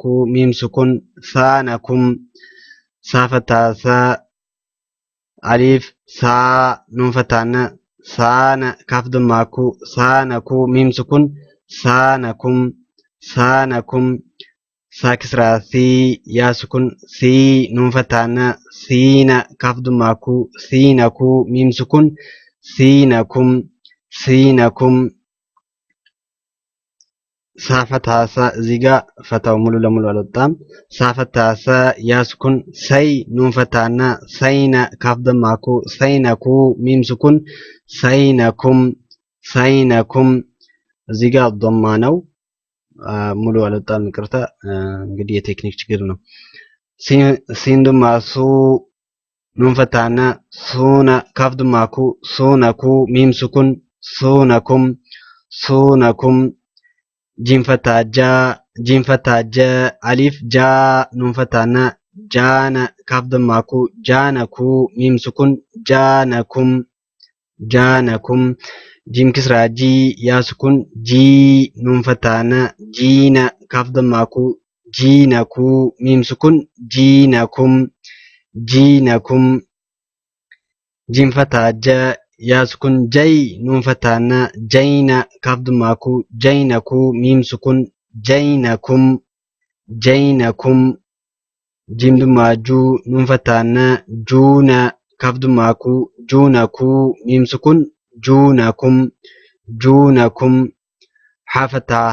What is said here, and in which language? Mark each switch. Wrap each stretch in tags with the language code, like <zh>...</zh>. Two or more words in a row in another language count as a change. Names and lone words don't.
<ar>ميم سكون سَانَكُمْ سين فتحة سَ ألف سَا نون فتحة نَ سَانَ كاف ضمة كُ سَانَكُ ميم سكون سَانَكُمْ سَانَكُمْ سين كسرة سِ ياء سكون سِي نون فتحة نَ سِينَ كاف ضمة كُ سِينَكُ ميم سكون سِينَكُمْ سِينَكُمْ</ar> <am>ሳፈታሰ እዚህ ጋር ፈታው ሙሉ ለሙሉ አልወጣም።</am> <ar>سين فتحة سَ ياء سكون سَيْ نون فتحة نَ سَيْنَ كاف ضمة كُ سَيْنَكُ ميم سكون سَيْنَكُمْ سَيْنَكُمْ</ar> <am>እዚህ ጋር ዶማ ነው። ሙሉ አልወጣም፣ ይቅርታ። እንግዲህ የቴክኒክ ችግር ነው።</am> <ar>سين ضمة سُ نون فتحة نَ سُنَ كاف ضمة كُ سُنَكُ ميم سكون سُنَكُمْ سُنَكُمْ جيم فتحة جَ ألف جَا نون فتحة نَ جَانَ كاف ضمة كُ جَانَكُ ميم سكون جَانَكُمْ جَانَكُمْ جيم كسرة جِ ياء سكون جِي نون فتحة نَ جِينَ كاف ضمة كُ جِينَكُ ميم سكون جِينَكُمْ جِينَكُمْ جيم فتحة جَ ياء سكون جَيْ نون فتحة نَ جَيْنَ كاف ضمة كُ جَيْنَكُ ميم سكون جَيْنَكُمْ جَيْنَكُمْ جيم ضمة جُ نون فتحة نَ جُنَ كاف ضمة كُ جُنَكُ ميم سكون جُنَكُمْ جُنَكُمْ حاء فتحة</ar>